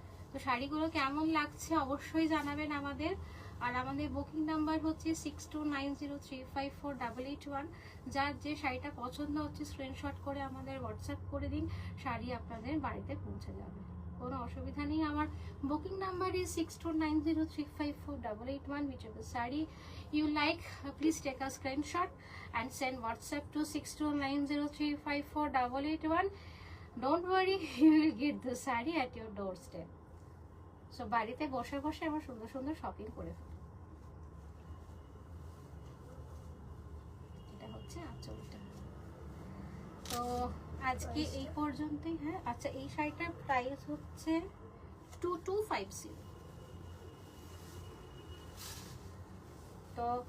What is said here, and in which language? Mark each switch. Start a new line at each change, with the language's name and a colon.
Bangla: তো শাড়িগুলো কেমন লাগছে অবশ্যই জানাবেন আমাদের। আর আমাদের বুকিং নাম্বার হচ্ছে 6290354881। যার যে শাড়িটা পছন্দ হচ্ছে স্ক্রিনশট করে আমাদের হোয়াটসঅ্যাপ করে দিন, শাড়ি আপনাদের বাড়িতে পৌঁছে যাবে, কোনো অসুবিধা নেই। আমার booking number is 6290354881.
English: whichever saree you like, please take a screenshot and send WhatsApp to 6290354881. Don't worry, you will get the saree at your doorstep.
Bangla: So বাড়িতে বসে বসে আমরা সুন্দর সুন্দর শপিং করে ফেলি। এটা হচ্ছে আঁচলটা। তো আজকে এই পর্যন্তই। হ্যাঁ আচ্ছা, এই শাড়িটার প্রাইস হচ্ছে 2250। তো